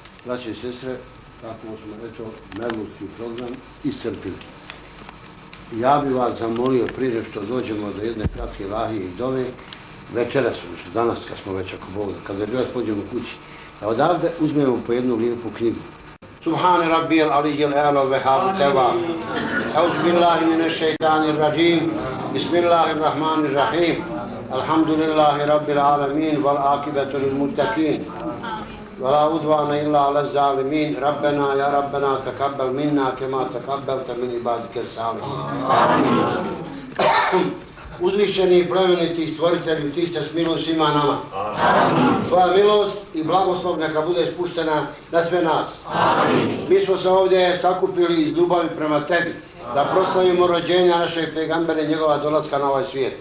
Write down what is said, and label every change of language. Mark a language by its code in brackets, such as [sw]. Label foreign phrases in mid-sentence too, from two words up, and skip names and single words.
[bs] Braće i sestre, tako smo eto mevludski program iscrpili. Ja bih vas zamolio prije što dođemo do jedne kratke ilahije i dove, večeras, danas kad smo već ako Bog, kad večeras pođemo kući, da odavde uzmemo po jednu lijepu knjigu. [ar] سبحان ربي العلي الأعلى الوهاب تعالى أعوذ بالله من الشيطان الرجيم بسم الله الرحمن الرحيم الحمد لله رب العالمين والعاقبة للمتقين. ولا عدوان إلا على الظالمين ربنا يا ربنا تقبل منا كما تقبلت من عبادك الصالحين [bs] Uzvišeni i plemeniti stvoritelju, ti ste smilio svima nama. Tvoja milost i blagoslov neka bude spuštena na sve nas. Mi smo se ovdje sakupili iz ljubavi prema tebi, da proslavimo rođenja našeg pegambera i njegova dolaska na ovaj svijet.